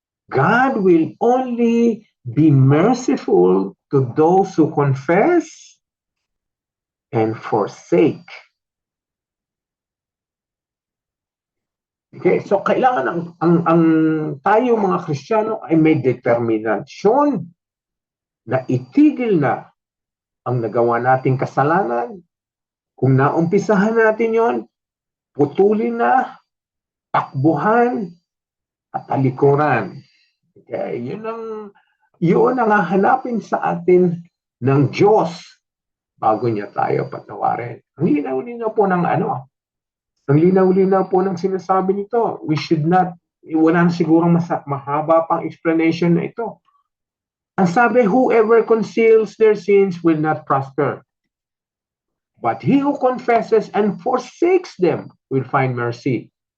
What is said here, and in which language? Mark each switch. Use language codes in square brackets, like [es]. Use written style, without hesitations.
[en] God will only be merciful to those who confess and forsake. [tl] Okay, so kailangan ang tayo mga Kristiyano ay may determinasyon na itigil na ang nagawa nating kasalanan. Kung naumpisahan natin yon, putulin na, takbuhan, at talikuran. Okay, yun ang hahanapin sa atin ng Diyos bago niya tayo patawarin. Ang linaw-linaw po ng ang linaw-linaw po ng sinasabi nito. [en] We should not, [tl] wala na sigurong mahaba pang explanation na ito. Ang sabi, [en] whoever conceals their sins will not prosper. But he who confesses and forsakes them will find mercy.